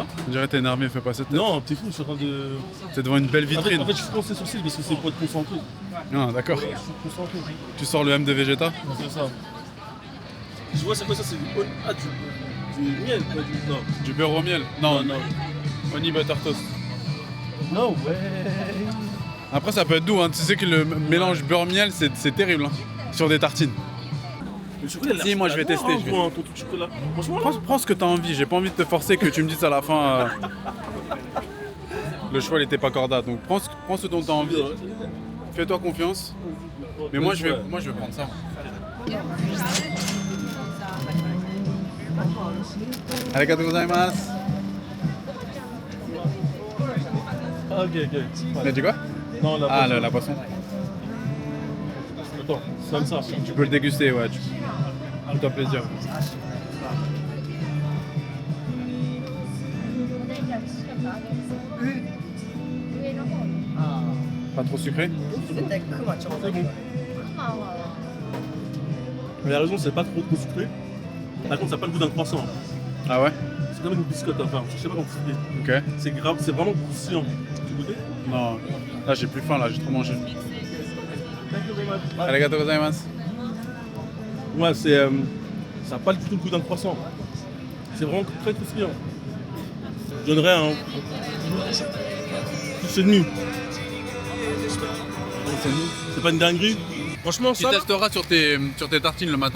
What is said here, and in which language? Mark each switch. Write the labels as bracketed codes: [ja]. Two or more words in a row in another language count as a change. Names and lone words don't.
[fr] On dirait que t'es énervé, fais pas cette tête. Non, t'es fou, je suis en train de. T'es devant une belle vitrine. En fait, je suis coincé sur le site parce que c'est pour être concentré. Non, d'accord. Je suis concentré. Tu sors le M de Vegeta? C'est ça. Je vois, c'est quoi ça? C'est du miel, quoi. Non. Du beurre au miel? Non, non. [en] Honey butter toast. No way. [fr] Après, ça peut être doux, hein. Tu sais que le mélange beurre-miel, c'est terrible, hein. Sur des tartines. Le chocolat, il a Si, moi, je vais tester, je vais. Ton tout chocolat. Franchement, Prends ce que t'as envie, j'ai pas envie de te forcer que tu me dises à la fin. Le choix, il était pas cordat, donc prends ce dont t'as envie. Fais-toi confiance. Mais moi, je vais prendre ça. [ja] ありがとうございます. [fr] Ok. T'as dit quoi? Non, La poisson. Attends, c'est comme ça. Tu peux le déguster, ouais. Tout plaisir. Pas trop sucré? Mais la raison, c'est pas trop sucré. Par contre, ça n'a pas le goût d'un croissant. Ah ouais? C'est comme une biscotte, enfin, je sais pas comment expliquer. Ok. C'est grave, c'est vraiment croustillant. Tu goûtes? Non. Là, j'ai plus faim, là, j'ai trop mangé. [ja] ありがとうございます. [fr] Ouais, c'est. Ça n'a pas du tout le goût d'un croissant. C'est vraiment très croustillant. Je donnerais un. 6,5. C'est pas une dinguerie. Franchement, Tu ça. Là... testeras sur tes tartines le matin,